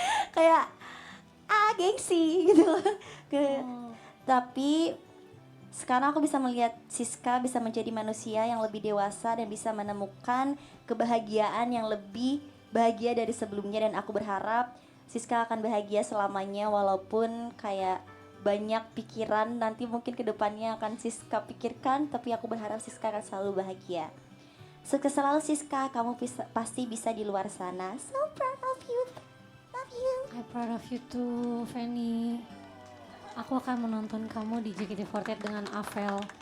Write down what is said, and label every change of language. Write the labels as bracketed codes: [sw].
[id] Kayak, gengsi gitu loh. Tapi sekarang aku bisa melihat Siska bisa menjadi manusia yang lebih dewasa dan bisa menemukan kebahagiaan yang lebih bahagia dari sebelumnya, dan aku berharap Siska akan bahagia selamanya walaupun kayak banyak pikiran nanti mungkin kedepannya akan Siska pikirkan, tapi aku berharap Siska akan selalu bahagia. Sukses selalu Siska, kamu pasti bisa di luar sana. [en] So proud of you. Love you. I'm proud of you too, Fanny. [id] Aku akan menonton kamu di JKT48 dengan Avel.